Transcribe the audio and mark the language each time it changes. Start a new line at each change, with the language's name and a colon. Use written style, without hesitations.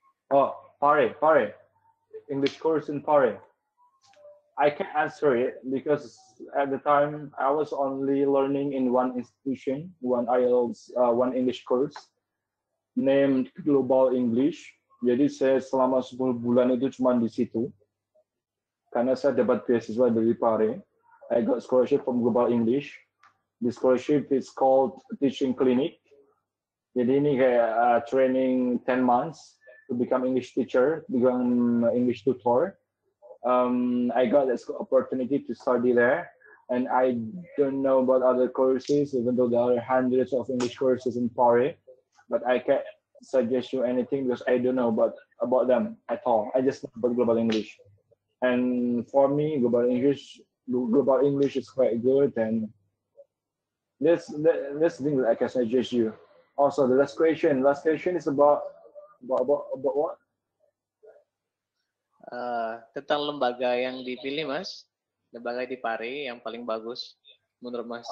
English: Oh, Pare. English course in Pare. I can't answer it because at the time I was only learning in one institution, one IELTS, one English course named Global English.
Indonesian: Jadi saya selama 10 bulan itu cuma di situ. Karena saya dapat beasiswa dari Pare.
English: I got scholarship from Global English. The scholarship is called Teaching Clinic.
Indonesian: Jadi ini kayak
English: training 10 months to become English teacher, become English tutor. I got this opportunity to study there, and I don't know about other courses, even though there are hundreds of English courses in Paris. But I can't suggest you anything because I don't know about them at all. I just know about Global English, and for me, Global English is quite good, and this thing that I can suggest you. Also, the last question is about what?
Indonesian: Tentang lembaga yang dipilih, Mas. Lembaga di Pare yang paling bagus menurut Mas.